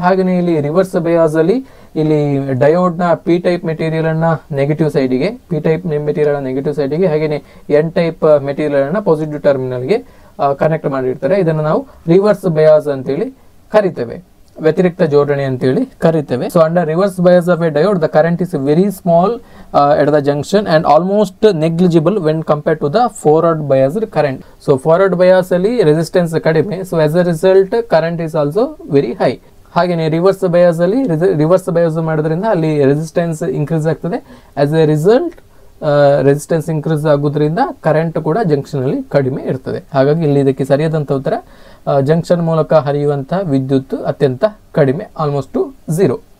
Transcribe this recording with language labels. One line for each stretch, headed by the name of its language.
Kannada: ಹಾಗೆಯೇ ಇಲ್ಲಿ reverse bias ಅಲ್ಲಿ ಇಲ್ಲಿ ಡಯೋಡ್ ನ ಪಿ ಟೈಪ್ ಮೆಟೀರಿಯಲ್ ಅನ್ನ ನೆಗೆಟಿವ್ ಸೈಡಿಗೆ, ಪಿ ಟೈಪ್ ಮೆಟೀರಿಯಲ್ ನೆಗೆಟಿವ್ ಸೈಡಿಗೆ, ಹಾಗೆಯೇ ಎನ್ ಟೈಪ್ ಮೆಟೀರಿಯಲ್ ಅನ್ನ ಪಾಸಿಟಿವ್ ಟರ್ಮಿನಲ್ಗೆ ಕನೆಕ್ಟ್ ಮಾಡಿರ್ತಾರೆ. ಇದನ್ನು ನಾವು ರಿವರ್ಸ್ ಬಯಾಸ್ ಅಂತೇಳಿ ಕರಿತೇವೆ, ವ್ಯತಿರಿಕ್ತ ಜೋಡಣೆ ಅಂತೇಳಿ ಕರಿತೇವೆ.
English: So under reverse bias of a diode the current is very small at the junction and almost negligible when compared to the forward biased current. So forward bias ಅಲ್ಲಿ resistance ಕಡಿಮೆ, so as a result current is also very high.
Kannada: ಹಾಗೆಯೇ reverse bias ಅಲ್ಲಿ reverse bias ಮಾಡೋದ್ರಿಂದ ಅಲ್ಲಿ resistance increase ಆಗ್ತದೆ. As A result resistance increase ಆಗೋದ್ರಿಂದ current ಕೂಡ junction ಅಲ್ಲಿ ಕಡಿಮೆ ಇರ್ತದೆ. ಹಾಗಾಗಿ ಇಲ್ಲಿ ಇದಕ್ಕೆ ಸರಿಯಾದಂತ ಉತ್ತರ ಜಂಕ್ಷನ್ ಮೂಲಕ ಹರಿಯುವಂತಹ ವಿದ್ಯುತ್ ಅತ್ಯಂತ ಕಡಿಮೆ, ಆಲ್ಮೋಸ್ಟ್ 0.